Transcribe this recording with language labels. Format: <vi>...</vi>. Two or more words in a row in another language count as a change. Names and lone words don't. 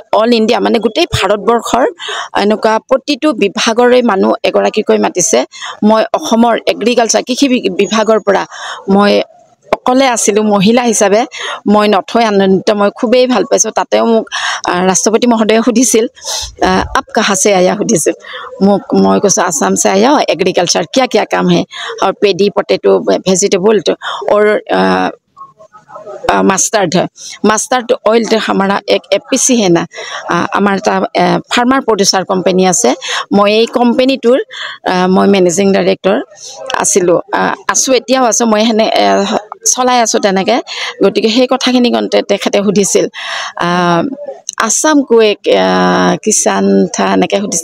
<en>All India</en> <as>মানে গোটেই ভাৰতবৰ্ষৰ এনেকুৱা প্ৰতিটো বিভাগৰে মানুহ এগৰাকীকৈ মাতিছে। মই অসমৰ এগ্ৰিকালচাৰ কৃষি বিভাগৰ পৰা মই অকলে আছিলোঁ মহিলা হিচাপে। মই নথৈ আনন্দিত, মই খুবেই ভাল পাইছোঁ। তাতেও মোক ৰাষ্ট্ৰপতি মহোদয়ে সুধিছিল</as> <hi>आप कहाँ से आया</hi> <as>সুধিছিল মোক। মই কৈছোঁ</as> <hi>आसाम से आया, एग्रीकल्चर क्या क्या काम है और</hi> <en>paddy potato vegetable</en> <hi>और</hi> <en>mustard oil</en> <hi>हमारा एक एपीसी है ना, आमार</hi> <en>farmer producer company</en> <hi>আছে।</hi> <as>মই এই কোম্পানীটোৰ মই</as> <en>managing director</en> <as>আছিলোঁ, আছোঁ এতিয়াও আছোঁ। মই সেনে চলাই আছোঁ তেনেকৈ। গতিকে সেই কথাখিনি কওঁতে তেখেতে সুধিছিল</as> <hi>आसाम को एक किसान था</hi> <as>এনেকৈ সুধিছে।</as>